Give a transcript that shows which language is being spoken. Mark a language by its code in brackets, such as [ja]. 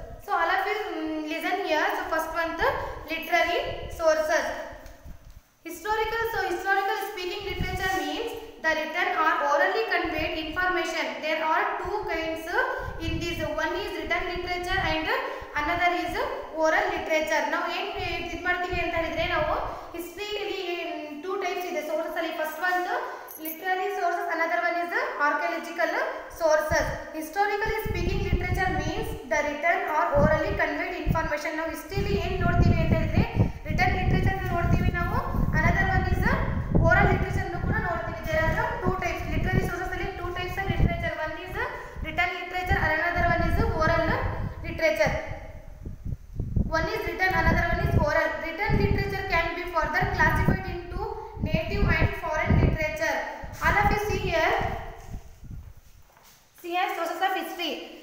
[en] So all of you listen here. So first one the literary sources. Historical speaking literature means the written or orally conveyed information. There are two kinds in this. One is written literature and another is oral literature. [kn] Now ಏನು ಇದು ಮಾಡ್ತೀವಿ ಅಂತ ಹೇಳಿದ್ರೆ ನಾವು ಹಿಸ್ಟ್ರಿಯಲ್ಲಿ [en] two types [kn] ಇದೆ sources ಅಲ್ಲಿ. [en] First one literary sources, another one is archaeological sources. Historically speaking literature means the written or orally conveyed information. [kn] ನಾವು ಹಿಸ್ಟ್ರಿಯಲ್ಲಿ ಏನು ನೋಡ್ತೀವಿ ಅಂತ ಹೇಳಿದ್ರೆ written literature ನೋಡ್ತೀವಿ ನಾವು, [en] another one is oral literature [kn] ಕೂಡ ನೋಡ್ತೀವಿ. [en] There are two types. Literary sources ಅಲ್ಲಿ two types of literature. One is written literature and another one is oral literature. One is written, another one is oral. Written literature can be further classified into native and foreign literature. All of you see here sources of history.